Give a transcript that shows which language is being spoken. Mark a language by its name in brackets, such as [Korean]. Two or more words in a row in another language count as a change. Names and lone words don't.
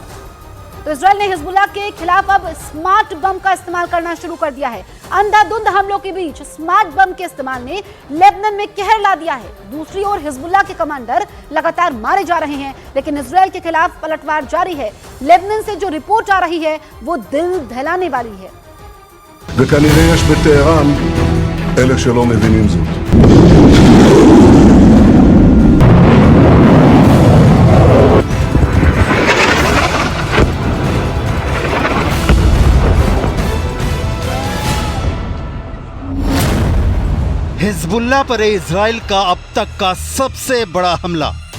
[Hindi] तो इजरायल ने हिजबुल्लाह के खिलाफ अब [English] smart bomb [Hindi] का इस्तेमाल करना शुरू कर दिया है। अंधाधुंध हमलों के बीच [English] smart bomb [Hindi] के इस्तेमाल ने लेबनान में कहर ला दिया है। दूसरी ओर हिजबुल्लाह के कमांडर लगातार मारे जा रहे हैं, लेकिन इजरायल के खिलाफ पलटवार जारी है। लेबनान से जो रिपोर्ट आ रही है वो दिल दहलाने वाली है। [Hebrew] וכנראה יש בטהרן אלה שלא מבינים זאת. [Hindi] हिजबुल्लाह पर इजराइल का अब तक का सबसे बड़ा हमला।